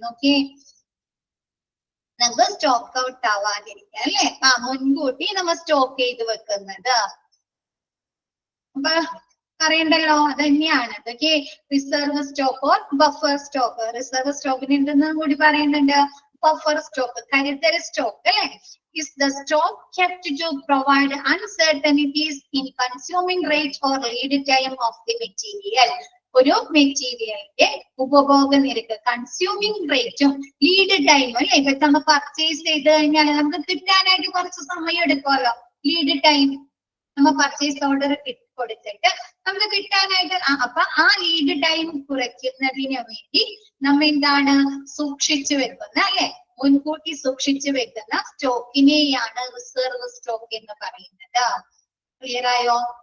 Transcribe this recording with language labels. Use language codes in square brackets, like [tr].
[ml] നോക്കിയേ, നമുക്ക് stock out ആവാതിരിക്കാം, അല്ലെ? മുൻകൂട്ടി നമ്മൾ സ്റ്റോക്ക് ചെയ്ത് വെക്കുന്നത്. അപ്പൊ അറിയണ്ടല്ലോ, അത് തന്നെയാണ്. അതൊക്കെ reserve stock or buffer stock. Reserve സ്റ്റോക്കിന് എന്തെന്നും കൂടി പറയുന്നുണ്ട്, ബഫർ സ്റ്റോക്ക്, കരുതൽ സ്റ്റോക്ക് അല്ലെ. [en] Is the stock kept to provide uncertainties in consuming rate or lead time of the material? [ml] ഒരു മെറ്റീരിയലിന്റെ ഉപഭോഗ നിരക്ക്, കൺസ്യൂമിങ് റേറ്റും ലീഡ് ടൈമും അല്ലെ. ഇപ്പൊ നമ്മൾ പർച്ചേസ് ചെയ്ത് കഴിഞ്ഞാൽ നമുക്ക് കിട്ടാനായിട്ട് കുറച്ച് സമയം എടുക്കുമല്ലോ. ലീഡ് ടൈം, നമ്മൾ പർച്ചേസ് ഓർഡർ കൊടുത്തിട്ട് നമുക്ക് കിട്ടാനായിട്ട്, അപ്പൊ ആ ലീഡ് ടൈം കുറയ്ക്കുന്നതിന് വേണ്ടി നമ്മ എന്താണ് സൂക്ഷിച്ചു വെക്കുന്ന അല്ലെ, മുൻകൂട്ടി സൂക്ഷിച്ചു വെക്കുന്ന സ്റ്റോക്കിനെയാണ് റിസർവ് സ്റ്റോക്ക് എന്ന് പറയുന്നത്. ക്ലിയർ ആയോ?